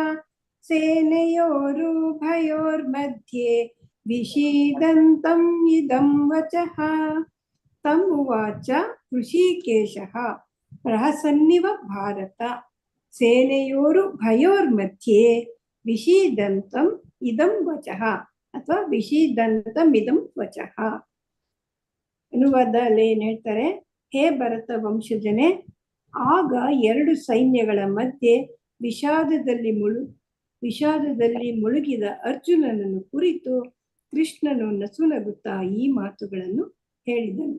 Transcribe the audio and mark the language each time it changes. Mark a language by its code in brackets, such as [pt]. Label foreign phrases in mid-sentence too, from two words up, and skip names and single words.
[sa] सेनयोरुभयोर्मध्ये विषीदन्तम् इदं वचः तमुवाच हृषीकेशः प्रहसन्निव भारत सेनयोरुभयोर्मध्ये विषीदन्तम् इदं वचः ಅಥವಾ ವಿಷೀದಂತಮ್ ಇದಂ ವಚಃ. [kn] ಅನುವಾದದಲ್ಲಿ ಏನ್ ಹೇಳ್ತಾರೆ, ಹೇ ಭರತ ವಂಶಜನೆ, ಆಗ ಎರಡು ಸೈನ್ಯಗಳ ಮಧ್ಯೆ ವಿಷಾದದಲ್ಲಿ ಮುಳುಗಿದ ಅರ್ಜುನನನ್ನು ಕುರಿತು ಕೃಷ್ಣನು ನಸುನಗುತ್ತಾ ಈ ಮಾತುಗಳನ್ನು ಹೇಳಿದನು.